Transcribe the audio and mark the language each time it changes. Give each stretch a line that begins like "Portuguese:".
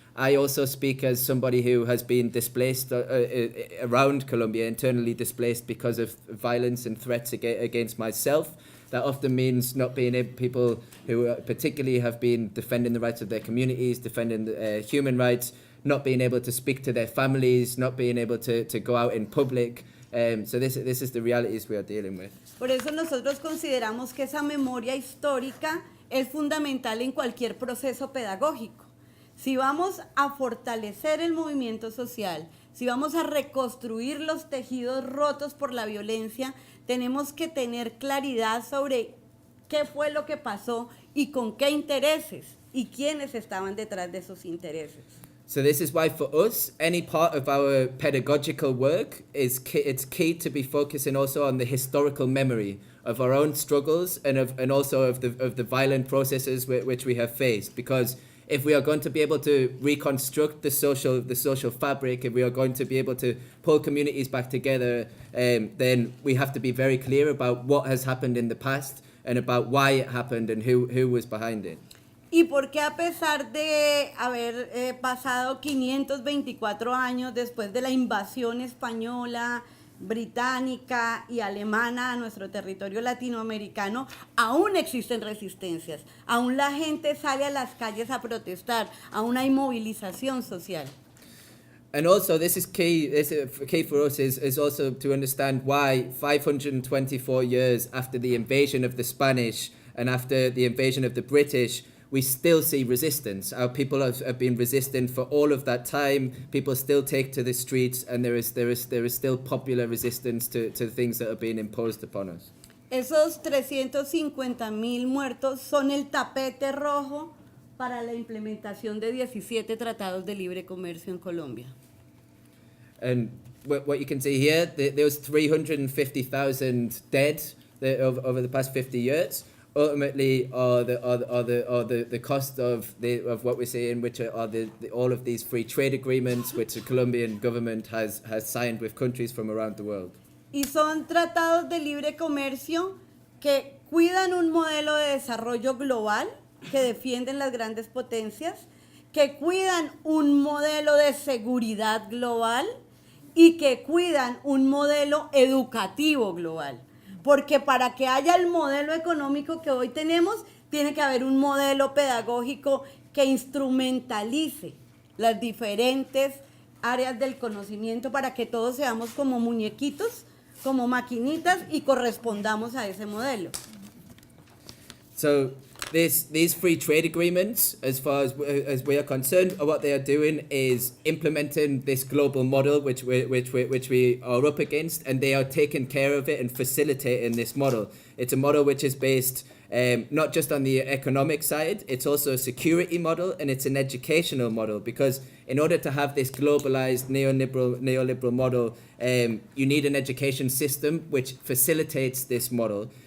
English: I also speak as somebody who has been displaced around Colombia, internally displaced because of violence and threats against myself. That often means not being able, people who particularly have been defending the rights of their communities, defending human rights, not being able to speak to their families, not being able to go out in public. So this is the realities we are dealing with.
Spanish: Por eso nosotros consideramos que esa memoria histórica es fundamental en cualquier proceso pedagógico. Si vamos a fortalecer el movimiento social, si vamos a reconstruir los tejidos rotos por la violencia, tenemos que tener claridad sobre qué fue lo que pasó y con qué intereses y quiénes estaban detrás de esos intereses.
English: So this is why for us, any part of our pedagogical work it's key to be focusing also on the historical memory of our own struggles and also of the violent processes which we have faced. Because if we are going to be able to reconstruct the social fabric, if we are going to be able to pull communities back together, then we have to be very clear about what has happened in the past and about why it happened and who was behind it.
Spanish: Y porque a pesar de haber pasado 524 años después de la invasión española, británica y alemana a nuestro territorio latinoamericano, aún existen resistencias, aún la gente sale a las calles a protestar, aún hay movilización social.
English: And also, this is key. Key for us is also to understand why 524 years after the invasion of the Spanish and after the invasion of the British, we still see resistance. Our people have been resistant for all of that time. People still take to the streets, and there is still popular resistance to things that are being imposed upon us.
Spanish: Esos 350,000 muertos son el tapete rojo para la implementación de 17 tratados de libre comercio en Colombia.
English: And what you can see here, there was 350,000 dead over the past 50 years. Ultimately, the cost of what we're seeing, which are all of these free trade agreements which the Colombian government has signed with countries from around the world.
Spanish: Y son tratados de libre comercio que cuidan un modelo de desarrollo global, que defienden las grandes potencias, que cuidan un modelo de seguridad global y que cuidan un modelo educativo global. Porque para que haya el modelo económico que hoy tenemos, tiene que haber un modelo pedagógico que instrumentalice las diferentes áreas del conocimiento para que todos seamos como muñequitos, como maquinitas y correspondamos a ese modelo.
English: So these free trade agreements, as far as we are concerned, what they are doing is implementing this global model which we are up against, and they are taking care of it and facilitating this model. It's a model which is based not just on the economic side, it's also a security model and it's an educational model, because in order to have this globalized neoliberal model, you need an education system which facilitates this model.